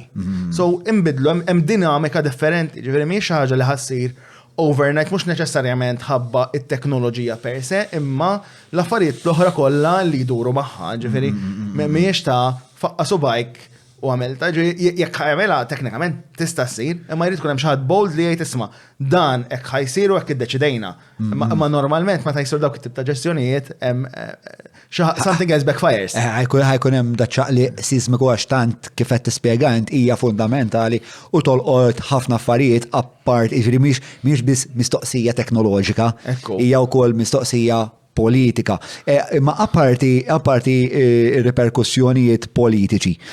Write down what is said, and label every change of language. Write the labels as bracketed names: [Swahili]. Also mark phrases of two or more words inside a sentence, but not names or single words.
[Maltese] So inbidlu hemm dinamika differenti, ġifieri mhix xi ħaġa li ħassir overnight mhux neċessarjament ħabba it-teknoloġija [Latin] per se, [Maltese] imma l-affarijiet l-oħra kollha li jduru magħha, ġifieri mhijiex ta' faqqa subajk u għamilta, jekk għamela teknikament tista' ssir, imma jrid tkun hemm xi ħadd bold li jgħid isma' dan hekk ħajsiru hekk iddeċidejna. Imma normalment meta jsir dawk it-tip ta' ġestjonijiet hemm [English] something else backfires. [Maltese] Ħajkun hemm daċċaqli sismiku għax tant kif qed tispjega int hija fundamentali u tolqot ħafna affarijiet apart, jiġri mhix biss mistoqsija teknoloġika, hija wkoll mistoqsija politika. Ma apparti reperkussjonijiet politiċi.